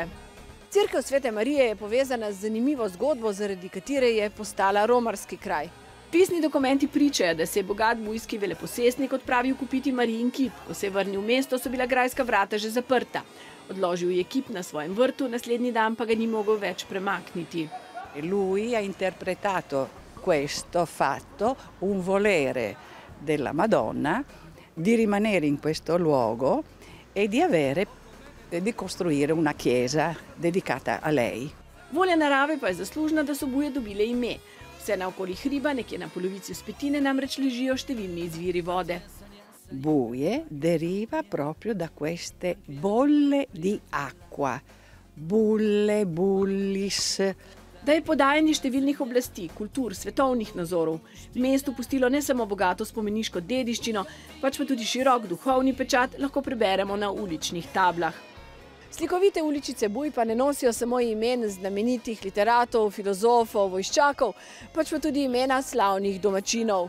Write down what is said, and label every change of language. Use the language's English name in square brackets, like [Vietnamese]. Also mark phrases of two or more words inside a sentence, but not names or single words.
[Slovenian] Cerkev Svete Marije je povezana z zanimivo zgodbo, zaradi katere je postala romarski kraj. Pisni dokumenti pričajo, da se je bogat bujski veleposestnik odpravil kupiti Marijin kip. Ko se je vrnil v mesto, so bila grajska vrata že zaprta. Odložil je kip na svojem vrtu, naslednji dan pa ga ni mogel več premakniti. [Italian] Lui ha interpretato questo fatto, un volere della Madonna, di rimanere in questo luogo e di costruire una chiesa dedicata a lei. [Slovenian] Volja narave pa je zaslužna, da so Buje dobile ime. Vse naokoli hriba, nekje na polovici vzpetine, namreč ležijo številni izviri vode. [Italian] Buje deriva proprio da queste bolle di acqua, bulle, bullis. [Slovenian] Da je podajanje številnih oblasti, kultur, svetovnih nazorov mestu pustilo ne samo bogato spomeniško dediščino, pač pa tudi širok duhovni pečat, lahko preberemo na uličnih tablah. Slikovite uličice Buj pa ne nosijo samo imen znamenitih literatov, filozofov, vojščakov, pač pa tudi imena slavnih domačinov.